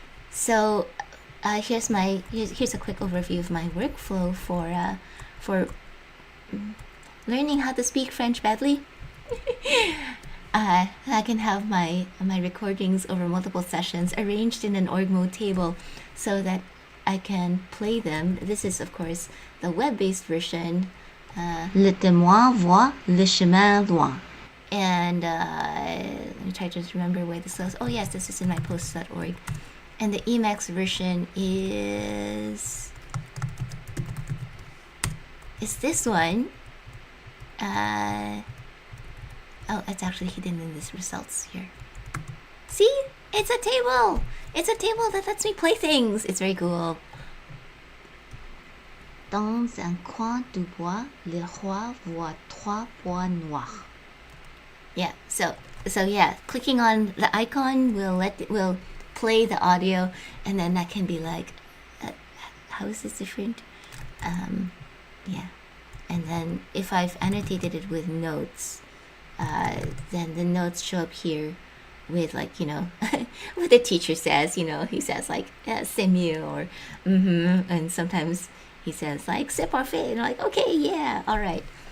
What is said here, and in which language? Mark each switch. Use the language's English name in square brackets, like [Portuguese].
[English] So here's a quick overview of my workflow for learning how to speak French badly. I can have my recordings over multiple sessions arranged in an org mode table so that I can play them. This is, of course, the web-based version. [French] Le témoin voit le chemin loin. [English] And let me try to just remember where this goes. Oh yes, this is in my posts.org. And the Emacs version is this one. Oh, it's actually hidden in this results here. See? It's a table! It's a table that lets me play things! It's very cool. [French] Dans un coin du bois, le roi voit trois pois noirs. [English] Yeah, so yeah, clicking on the icon will play the audio, and then that can be like, how is this different? Yeah, and then if I've annotated it with notes, then the notes show up here with, like, you know, what the teacher says. You know, he says like [French] c'est mieux [English] or and sometimes he says like [French] c'est parfait, [English] and I'm like, okay, yeah, all right.